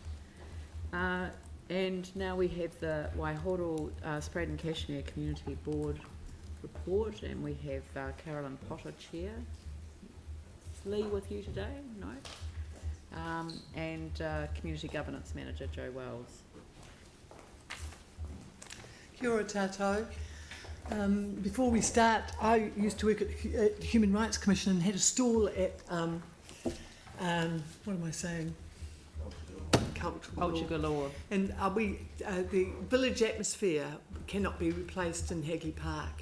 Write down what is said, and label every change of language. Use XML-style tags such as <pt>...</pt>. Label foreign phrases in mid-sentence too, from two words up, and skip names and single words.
<en>And now we have the Waihoro Sprayed and Cashmere Community Board report, and we have Carolyn Potter, Chair. Is Lee with you today? No? And Community Governance Manager, Joe Wells.</en> <mi>Kia ora tātou.</mi> <en>Before we start, I used to work at the Human Rights Commission and had a stall at, what am I saying? Culture Galore. And the village atmosphere cannot be replaced in Hagley Park.</en>